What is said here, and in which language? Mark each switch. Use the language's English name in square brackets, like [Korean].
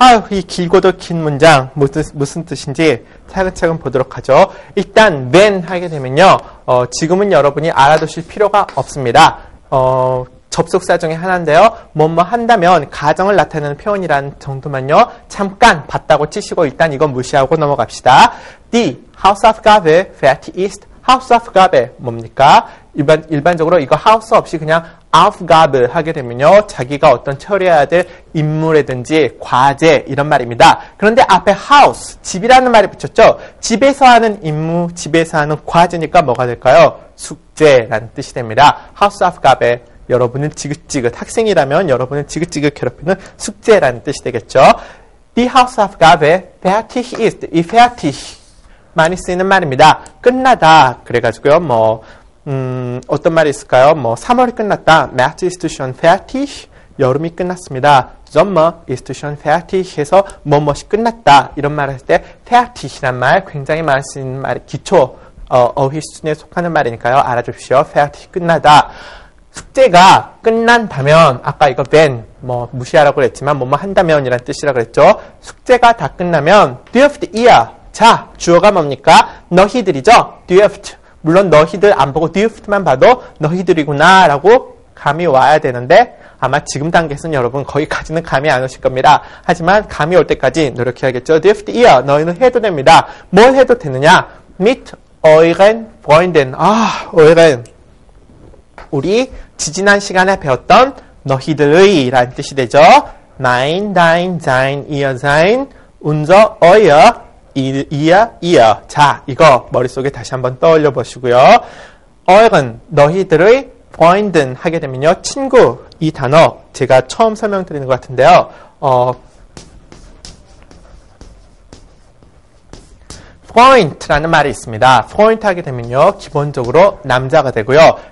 [Korean] 이 길고도 긴 문장 무슨 뜻인지 차근차근 보도록 하죠. 일단 when 하게 되면요. 지금은 여러분이 알아두실 필요가 없습니다. 접속사 중에 하나인데요. 뭐뭐 한다면 가정을 나타내는 표현이라는 정도만요. 잠깐 봤다고 치시고 일단 이건 무시하고 넘어갑시다. [German] Die Hausaufgabe fertig ist. [Korean] Hausaufgabe 뭡니까? 일반적으로 이거 house 없이 그냥 Aufgabe 하게 되면요. 자기가 어떤 처리해야 될 임무라든지 과제 이런 말입니다. 그런데 앞에 house, 집이라는 말이 붙였죠. 집에서 하는 임무, 집에서 하는 과제니까 뭐가 될까요? 숙제라는 뜻이 됩니다. Hausaufgabe, 여러분은 지긋지긋, 학생이라면 여러분은 지긋지긋 괴롭히는 숙제라는 뜻이 되겠죠. [German] Die Hausaufgabe fertig ist. [Korean] 이 fertig 많이 쓰이는 말입니다. 끝나다. 그래가지고요, 어떤 말이 있을까요? 3월이 끝났다. [German] März ist schon fertig. [Korean] 여름이 끝났습니다. [German] Sommer ist schon fertig 해서 뭐뭐이 끝났다. [Korean] 이런 말을 할 때 fertig이란 말 굉장히 많이 쓰이는 말, 기초 어휘 수준에 속하는 말이니까요. 알아주십시오. fertig 끝나다. 숙제가 끝난다면 아까 이거 when 무시하라고 그랬지만 뭐뭐 한다면 이란 뜻이라고 그랬죠. 숙제가 다 끝나면 [German] dürft ihr. [Korean] 자, 주어가 뭡니까? 너희들이죠. dürft. 물론 너희들 안 보고 dürft만 봐도 너희들이구나 라고 감이 와야 되는데 아마 지금 단계에서는 여러분 거기까지는 감이 안 오실 겁니다. 하지만 감이 올 때까지 노력해야겠죠. [German] dürft ihr. [Korean] 너희는 해도 됩니다. 뭘 해도 되느냐? [German] mit euren Freunden. [Korean] euren. 우리 지지난 시간에 배웠던 너희들의 라는 뜻이 되죠. [German] mein, dein, sein, ihr, sein, unser, euer, ihr. [Korean] 자, 이거 머릿속에 다시 한번 떠올려 보시고요. euren, 너희들의 Freunden 하게 되면요. 친구, 이 단어 제가 처음 설명드리는 것 같은데요. Freund라는 말이 있습니다. Freund 하게 되면요. 기본적으로 남자가 되고요.